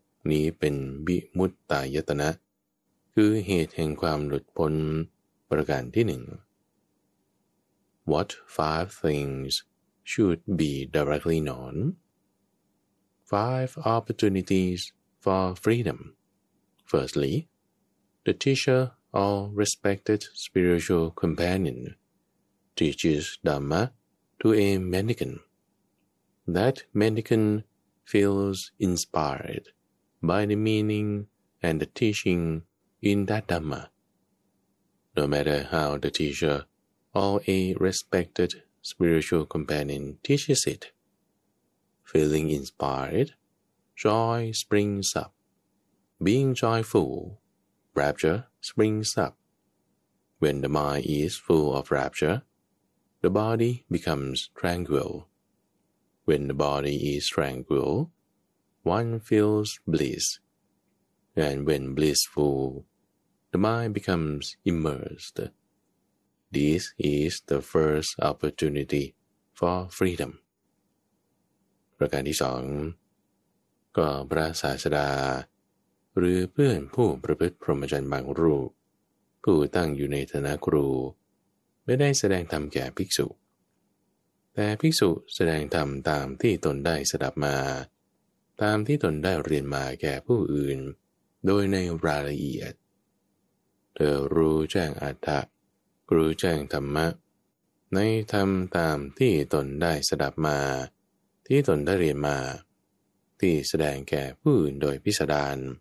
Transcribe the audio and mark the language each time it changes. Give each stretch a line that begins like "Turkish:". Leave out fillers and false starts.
Thai: นี้เป็นวิมุตตายตนะคือเหตุแห่งความหลุดพ้นประการที่หนึ่ง
English: What 5 things should be directly known? 5 opportunities for freedom. Firstly, the teacher or respected spiritual companion teaches Dhamma to a mendicant. That mendicant feels inspired by the meaning and the teaching in that Dhamma. No matter how the teacher or a respected spiritual companion teaches it, feeling inspired, joy springs up. Being joyful, rapture springs up. When the mind is full of rapture, the body becomes tranquil. When the body is tranquil, one feels bliss, and when blissful, the mind becomes immersed. This is the first opportunity for freedom.
Thai: ประการที่สองก็พระศาสดาหรือเพื่อนผู้ประพฤติพรหมจรรย์บางรูปผู้ตั้งอยู่ในฐานะครูไม่ได้แสดงธรรมแก่ภิกษุ แต่ภิกษุแสดงธรรมตามที่ตนได้สดับมาตามที่ตนได้เรียนมาแก่ผู้อื่นโดยในรายละเอียดเธอรู้แจ้งอัตถะรู้แจ้งธรรมะในธรรมตามที่ตนได้สดับมาที่ตนได้เรียนมาที่แสดงแก่ผู้อื่นโดยพิสดาร